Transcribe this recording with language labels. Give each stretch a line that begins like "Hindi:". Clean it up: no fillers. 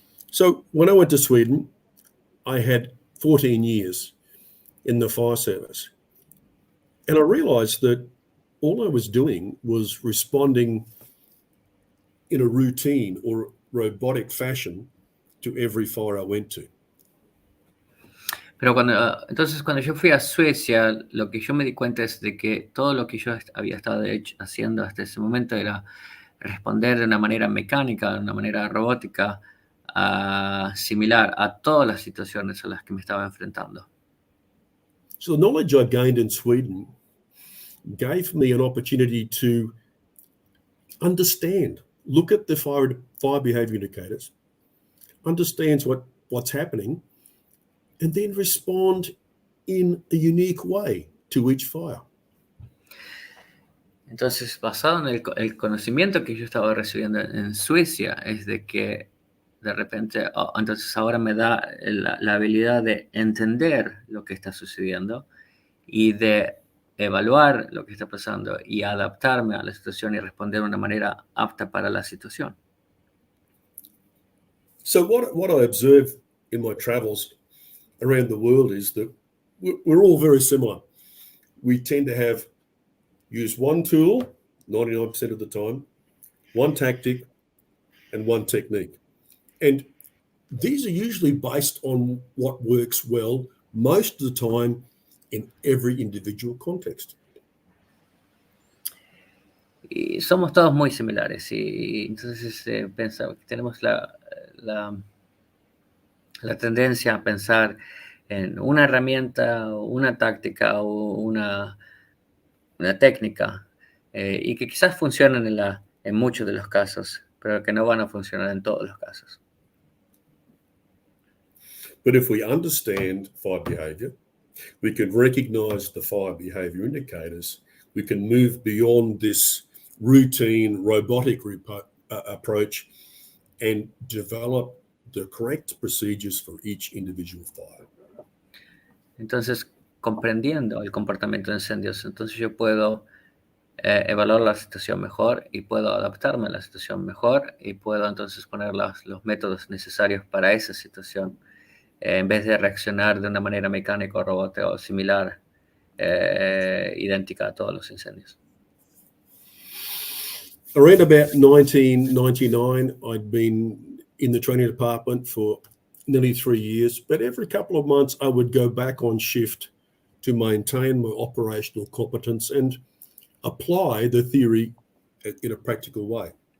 English: So when I went to Sweden, I had 14 years in the fire service. And I realized that all I was doing was responding in a routine or robotic fashion to every fire I went to.
Spanish: Pero entonces cuando yo fui a Suecia, lo que yo me di cuenta es de que todo lo que yo había estado haciendo hasta ese momento era responder de una manera mecánica, de una manera robótica, similar a todas las situaciones a las que me estaba enfrentando.
English: So the knowledge I gained in Sweden gave me an opportunity to understand, look at the fire behavior indicators, understand what's happening, and then respond in a unique way to each fire.
Spanish: Entonces, basado en el conocimiento que yo estaba recibiendo en Suecia, es de que de repente, entonces ahora me da la habilidad de entender lo que está sucediendo y de evaluar lo que está pasando y adaptarme a la situación y responder de una manera apta para la situación.
English: So what I observe in my travels around the world is that we're all very similar. We tend to use one tool 99% of the time, one tactic, and one technique. And these are usually based on what works well most of the time in every individual context.
Spanish: Y somos todos muy similares y entonces tenemos la tendencia a pensar en una herramienta, una táctica o una técnica y que quizás funcionen en muchos de los casos, pero que no van a funcionar en todos los casos.
English: But if we understand fire behavior, we can recognize the fire behavior indicators, we can move beyond this routine robotic approach and develop the correct procedures for each individual fire.
Spanish: Entonces, comprendiendo el comportamiento de incendios, entonces yo puedo evaluar la situación mejor y puedo adaptarme a la situación mejor y puedo entonces poner los métodos necesarios para esa situación en vez de reaccionar de una manera mecánica o robótica o similar, idéntica a todos los incendios.
English: Around about 1999, I'd been in the training department for nearly 3 years, but every couple of months I would go back on shift to maintain my operational competence and apply the theory in a practical way.